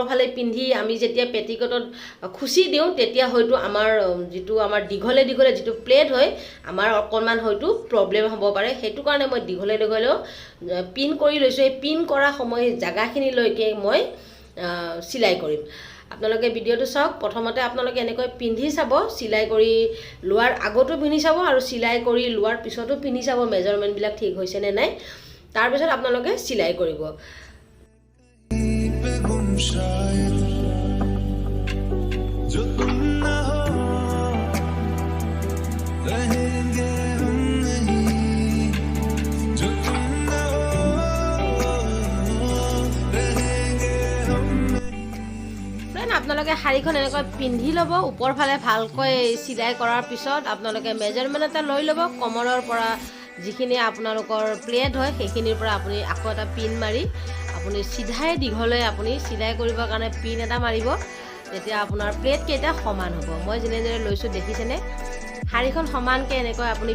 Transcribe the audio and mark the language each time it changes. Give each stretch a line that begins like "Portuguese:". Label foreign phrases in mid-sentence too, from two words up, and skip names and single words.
Assamese: ফালে পিন্ধি আমি যেতিয়া পেটিকটত খুচি দিও তেতিয়া হয়তো আমাৰ যেটো আমাৰ দীঘলে দীঘলে যেটো প্লেট হয় আমাৰ অকনমান হয়তো প্ৰবলেম হ'ব পাৰে হেতু কাৰণে মই দীঘলে দীঘলে পিন কৰি লৈছো এই পিন কৰা সময় জাগাখিনি লৈকে মই সিলাই কৰিম আপোনালোকে ভিডিওটো চাওক প্ৰথমতে আপোনালোকে এনেকৈ পিন্ধি চাব সিলাই কৰি লোৱাৰ আগতো পিন্ধি চাব আৰু সিলাই কৰি লোৱাৰ পিছতো পিন্ধি চাব মেজারমেন্ট বিলাক ঠিক হৈছে নে নাই তাৰ পিছত আপোনালোকে সিলাই কৰিব
Hindi: जो तुम ना हो रहेंगे हम नहीं जो तुम ना हो रहेंगे हम नहीं
Assamese: আপোনালোকে শাৰীখন এনেকৈ পিন্ধি লব ওপৰ ফালে ভালকৈ সিলাই কৰাৰ পিছত আপোনালোকে মেজারমেন্ট এটা লৈ লব কমৰৰ পৰা যিখিনি আপোনালোকৰ প্লেট হয় সেইখিনিৰ পৰা আপুনি আকৌ এটা পিন মাৰি আপুনি সিধাই দীঘলে আপুনি সিলাই কৰিবৰ কাৰণে পিন এটা মাৰিব তেতিয়া আপোনাৰ প্লেট কেইটা সমান হ'ব মই যেনেদৰে লৈছো দেখিছেনে শাৰীখন সমানকৈ এনেকৈ আপুনি